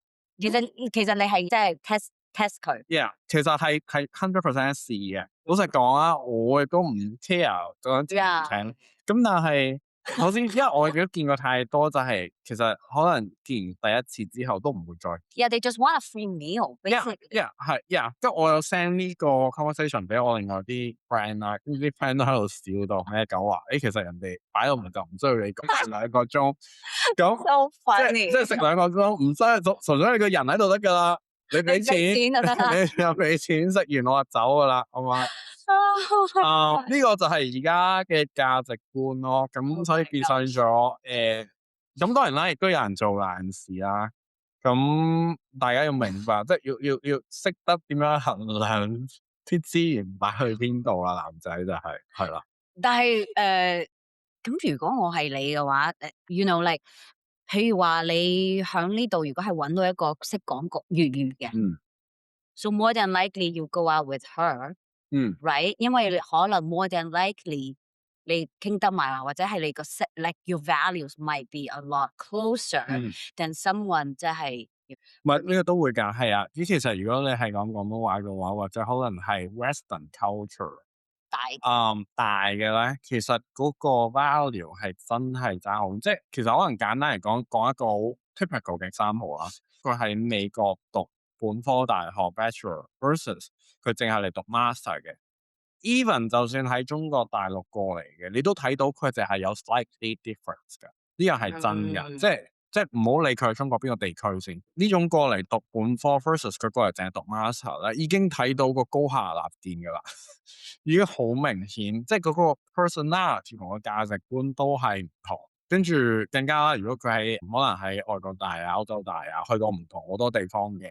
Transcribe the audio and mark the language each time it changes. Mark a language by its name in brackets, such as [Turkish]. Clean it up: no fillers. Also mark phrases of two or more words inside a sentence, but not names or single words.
[Cantonese] 其實你係即係 test 佢。 Yeah，其實係 100% 試嘅。老實講啊，我亦都唔 care 想請唔 Yeah，請。咁但係首先，因為我亦都見過太多，就係其實可能見完第一次之後都唔會再。 [English] Yeah, they just want a free meal, Yeah， basically. yeah， [Cantonese] 係 yeah。即係我有 send 呢個 conversation 俾我另外啲 friend 啦，跟住啲 friend 都喺度笑到咩狗話，其實人哋擺到明就唔需要你講2個鐘，咁 So 即 funny，係食2個鐘，唔需要純粹你個人喺度得㗎啦。你俾錢，錢就得啦。你又俾錢，食完我就走㗎啦，好嘛？呢個就係而家嘅價值觀咯。咁所以變相咗咁當然啦，亦都有人做爛事啦。咁大家要明白，即係要識得點樣衡量啲資源擺去邊度啦。男仔就係啦。但係咁如果我係你嘅話 ， [English] you know like， [Cantonese] 譬如話你響呢度，如果係揾到一個識講國粵語嘅 ， [English] so more than likely you go out with her， [Cantonese] right？因為你可能 [English] more than likely [Cantonese] 你傾得埋，或者係你個 [English] like your values might be a lot closer than someone [Cantonese] 即係唔係呢個都會㗎，係啊。其實如果你係講廣東話嘅話，或者可能係 [English] Western culture [Cantonese] 大嘅咧，其實嗰個 value 係真係爭好。即係其實可能簡單嚟講一個好 typical 嘅example啦。佢喺美國讀本科大學 [English] bachelor versus [Cantonese] 佢淨係嚟讀 master 嘅。Even 就算喺中國大陸過嚟嘅，你都睇到佢哋係有 [English] slightly difference [Cantonese] 㗎。呢樣係真㗎，即係唔好理佢係中國邊個地區先。呢種過嚟讀本科 versus 佢過嚟淨係讀 master 咧，已經睇到個高下立見㗎啦，已經好明顯，即係嗰個 personality 同個價值觀都係唔同。跟住更加啦，如果佢喺可能喺外國大啊、歐洲大啊，去到唔同好多地方嘅，